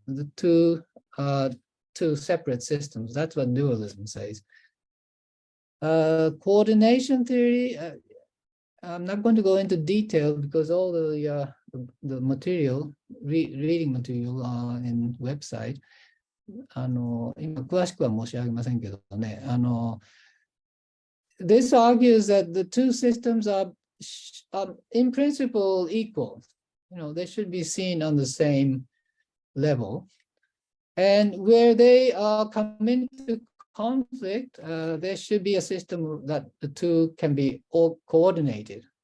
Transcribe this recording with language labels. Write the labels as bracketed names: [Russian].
[English] The 2 separate systems. That's what dualism says. Coordination theory. I'm not going to go into detail because all the material, reading material in website. [Japanese] 今詳しくは申し上げませんけどね。 [English] This argues that the 2 systems are in principle equal. They should be seen on the same level. And where they come into conflict, there should be a system that the 2 can be all coordinated.